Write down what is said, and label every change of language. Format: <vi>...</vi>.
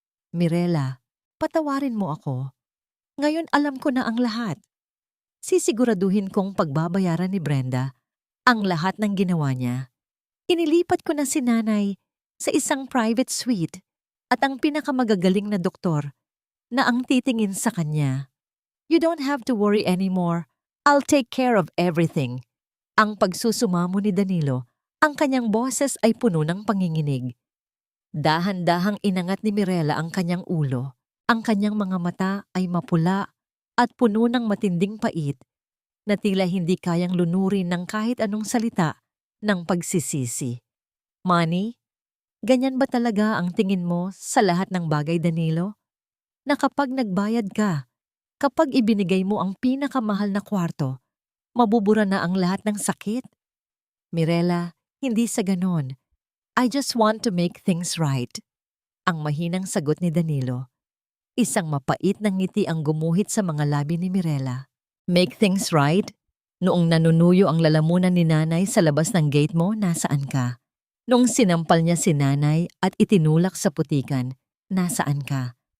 <tl>Mirela, patawarin mo ako. Ngayon alam ko na ang lahat. Sisiguraduhin kong pagbabayaran ni Brenda ang lahat ng ginawa niya. Inilipat ko na si nanay sa isang private suite at ang pinakamagagaling na doktor na ang titingin sa kanya.</tl> <en>You don't have to worry anymore. I'll take care of everything.</en> <tl>Ang pagsusumamo ni Danilo, ang kanyang boses ay puno ng panginginig. Dahan-dahang inangat ni Mirela ang kanyang ulo. Ang kanyang mga mata ay mapula at puno ng matinding pait na tila hindi kayang lunurin ng kahit anong salita ng pagsisisi. Manny, ganyan ba talaga ang tingin mo sa lahat ng bagay, Danilo? Na kapag nagbayad ka, kapag ibinigay mo ang pinakamahal na kwarto, mabubura na ang lahat ng sakit? Mirela, hindi sa ganon.</tl> <en>I just want to make things right.</en> <tl>Ang mahinang sagot ni Danilo. Isang mapait na ngiti ang gumuhit sa mga labi ni Mirela.</tl> <en>Make things right?</en> <tl>Noong nanunuyo ang lalamunan ni nanay sa labas ng gate mo, nasaan ka? Noong sinampal niya si nanay at itinulak sa putikan, nasaan ka?</tl>